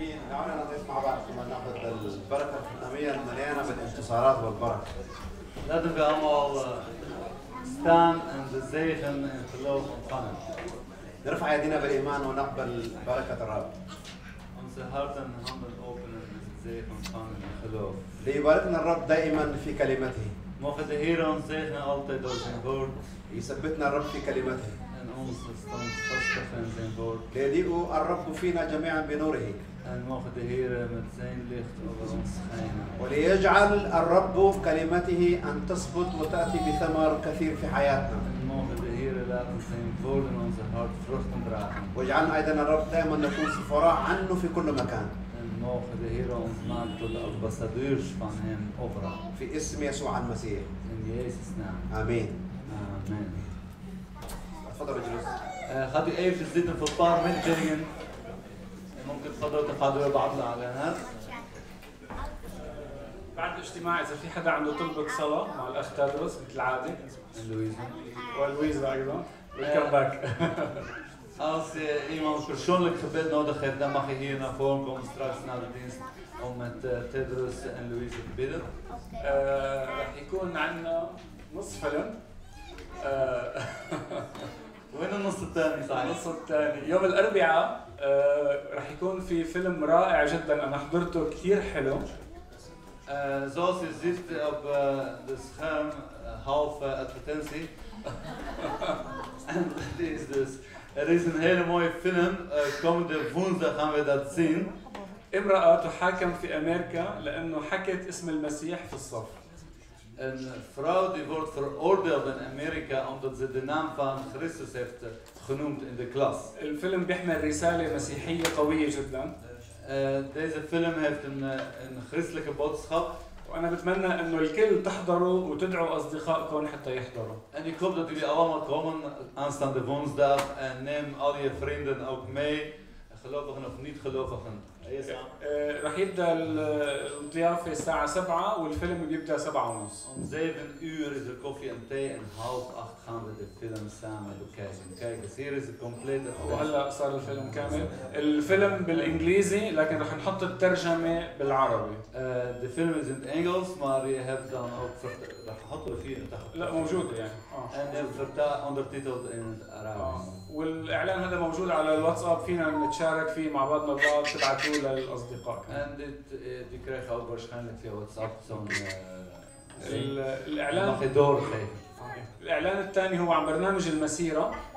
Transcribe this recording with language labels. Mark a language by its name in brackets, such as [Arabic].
[Arabic] دعونا نضيف مع بعض كمان ناخذ البركه الختاميه المليانه بالانتصارات والبركه. [Dutch] Laten we allemaal staan en de zegen en geloof ontvangen. [Arabic] نرفع يدينا بالايمان ونقبل بركه الرب. [Dutch] Onze harten en handen openen en de zegen ontvangen en geloof. [Arabic] ليباركنا الرب دائما في كلمته. [Dutch] Mogen de Heer ons zegenen altijd door zijn woord. [Arabic] يثبتنا الرب في كلمته. [Dutch] En ons standvastig in zijn woord. [Arabic] ليضيء الرب فينا جميعا بنوره. [Dutch] En mogen de Heer met zijn licht over ons schijnen. [Arabic] وليجعل الرب كلمته أن تثبت وتأتي بثمر كثير في حياتنا. [Dutch] En mogen de Heer laten zijn woord in onze hart vruchten dragen. [Arabic] واجعلنا أيضا الرب دائما نكون سفراء عنه في كل مكان. [Dutch] En mogen de Heer ons maken tot de ambassadeurs van hem overal. [Arabic] في اسم يسوع المسيح. [Dutch] In Jezus' naam. [Arabic] آمين. [Dutch] Amen. [Arabic] تفضل اجلس. [Dutch] gaat u even zitten voor een paar mededelingen. [Arabic] ممكن تفضلوا تقعدوا بعض الاعلانات. بعد الاجتماع اذا في حدا عنده طلبة صلاة مع الاخ تدرس مثل العادة. لويزا. ولويزا ايضا. [English] Welcome back. [Dutch] Als iemand persoonlijk gebed nodig heeft, dan mag je hier naar voren komen straks na de dienst om met Tedros en Louise te bidden. [Arabic] رح يكون عندنا نص فيلم. وين النص الثاني صحيح؟ النص الثاني يوم الاربعاء رح يكون في فيلم رائع جدا انا حضرته كثير حلو. [Dutch] Zoals je ziet op de scherm, half advertentie. En dat is dus, er is een hele mooie film, komende woensdag gaan we dat zien. [Arabic] امرأة تحاكم في أمريكا لأنه حكت اسم المسيح في الصف. [Dutch] Een vrouw die wordt veroordeeld in Amerika omdat ze de naam van Christus heeft genoemd in de klas. [Arabic] الفيلم بيحمل رسالة مسيحية قوية جدا. [Dutch] Deze film heeft een christelijke boodschap. [Arabic] وأنا بتمنى إنه الكل تحضروا وتدعوا أصدقائكم حتى يحضروا. [Dutch] En ik hoop dat jullie allemaal komen aanstaande woensdag en neem al je vrienden ook mee, gelovigen of niet gelovigen. [Arabic] رح يبدأ الضيافة الساعة 7 والفيلم بيبدأ 7:30. [Dutch] Om 7 uur is er koffie en thee en 7:30 gaan we de film samen bekijken. Kijk eens, hier is de complete. [Arabic] وهلا صار الفيلم كامل. الفيلم بالإنجليزي لكن رح نحط الترجمة بالعربي. [Dutch] De film is in het Engels, maar je hebt dan ook [Arabic] لا موجودة يعني. [Dutch] En ondertiteld in het Arabisch. [Arabic] والإعلان هذا موجود على الواتساب فينا نتشارك فيه مع بعضنا البعض تبعتوه للأصدقاء. [Dutch] En die krijg je ook waarschijnlijk via WhatsApp zo'n [Arabic] الإعلان. [Dutch] mag je doorgeven. [Arabic] الإعلان الثاني هو عن برنامج المسيرة.